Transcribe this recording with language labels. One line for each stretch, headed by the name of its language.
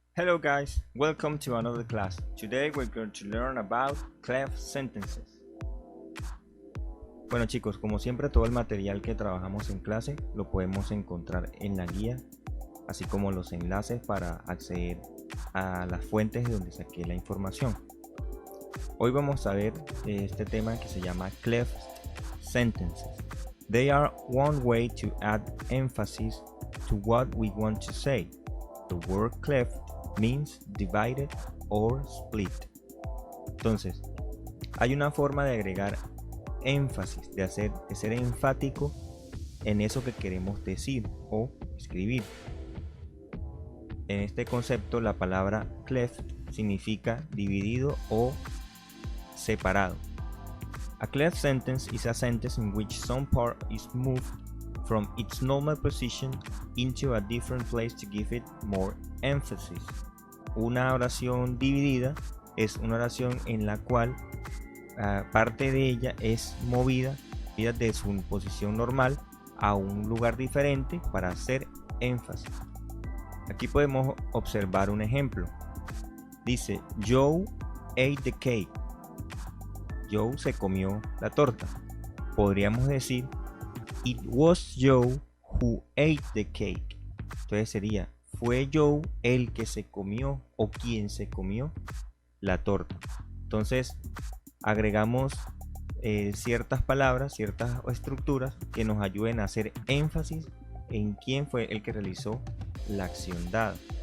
English: Hello guys, welcome to another class. Today we're going to learn about clef sentences.
Spanish: Bueno chicos, como siempre todo el material que trabajamos en clase lo podemos encontrar en la guía, así como los enlaces para acceder a las fuentes de donde saqué la información. Hoy vamos a ver este tema que se llama cleft sentences.
English: They are one way to add emphasis to what we want to say. The word cleft means divided or split.
Spanish: Entonces, hay una forma de agregar énfasis, de ser enfático en eso que queremos decir o escribir. En este concepto, la palabra cleft significa dividido o separado.
English: A cleft sentence is a sentence in which some part is moved from its normal position into a different place to give it more emphasis.
Spanish: Una oración dividida es una oración en la cual parte de ella es movida de su posición normal a un lugar diferente para hacer énfasis. Aquí podemos observar un ejemplo. Dice,
English: Joe ate the cake.
Spanish: Joe se comió la torta. Podríamos decir,
English: It was Joe who ate the cake.
Spanish: Entonces sería, fue Joe el que se comió o quien se comió la torta. Entonces agregamos ciertas palabras, ciertas estructuras que nos ayuden a hacer énfasis en quién fue el que realizó la acción dada.